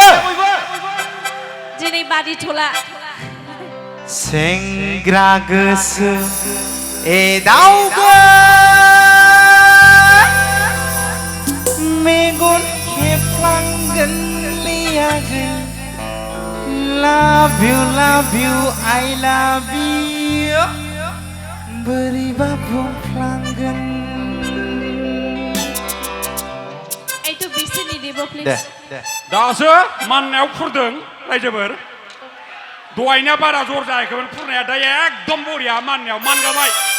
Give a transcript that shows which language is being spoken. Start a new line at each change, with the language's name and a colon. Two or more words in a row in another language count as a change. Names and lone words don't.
Bodo: दिनै बादिथला सेंग्रा गोसो एदावगो मेगन खेबलांगोन लियागोन
English: Love you, I love you
Bodo: बोरैबा बुंफ्लांगोन एथ' बिसोरनि देबो प्लिज दासो माननायाव खुरदों रायजोफोर दहायना बारा जर जायाखैमोन खुरनाया दा एकदम बरिया माननायाव मानगाबाय